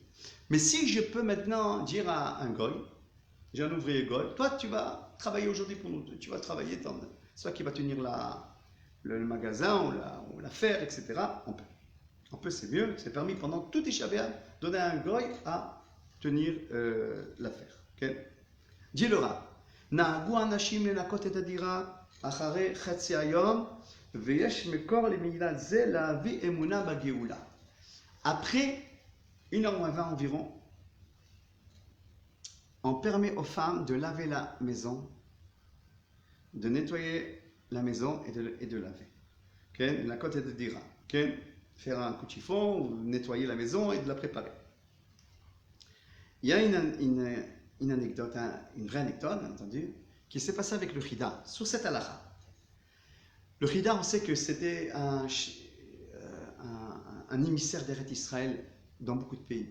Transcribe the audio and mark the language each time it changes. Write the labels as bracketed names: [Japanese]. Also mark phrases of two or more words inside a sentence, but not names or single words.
[French] Mais si je peux maintenant dire à un goy, j'ai un ouvrier goy, toi tu vas travailler aujourd'hui pour nous, tu vas travailler, c'est toi qui va tenir le magasin ou la ferre, etc. On peut, c'est mieux, c'est permis pendant tout Tisha B'Av, donner à un goy à tenir l'affaire. Okay? Dis le Rav. [Hebrew] נהגו אנשים לנקות את הדירה אחרי חצי היום ויש מקור למגילת זה להביא אמונה בגאולה. [French] Après 1h20 environ, on permet aux femmes de laver la maison, de nettoyer la maison et de laver. [Hebrew] Okay? לנקות את הדירה. [French] Okay? Faire un coup de chiffon, ou nettoyer la maison et de la préparer. Il y a une anecdote, une vraie anecdote, bien entendu, qui s'est passée avec le Chida, sur cette halakha. Le Chida, on sait que c'était un émissaire d'Eretz Israël dans beaucoup de pays.